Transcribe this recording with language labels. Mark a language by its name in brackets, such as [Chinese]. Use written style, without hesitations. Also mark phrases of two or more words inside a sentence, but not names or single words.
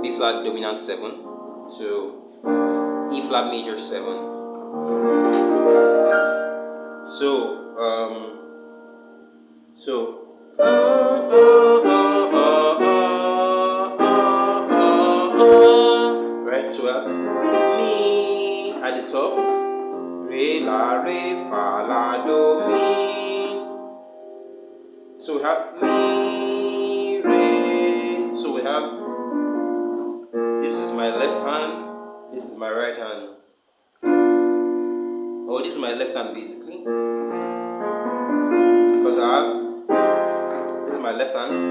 [English] B flat dominant 7 to E flat major 7. So Right, so we have mi at the top, re, la, re, fa, la, do, mi. So we have mi, re. So we have, this is my left hand, this is my right hand. Oh, this is my left hand basically. Because I have, this is my left hand.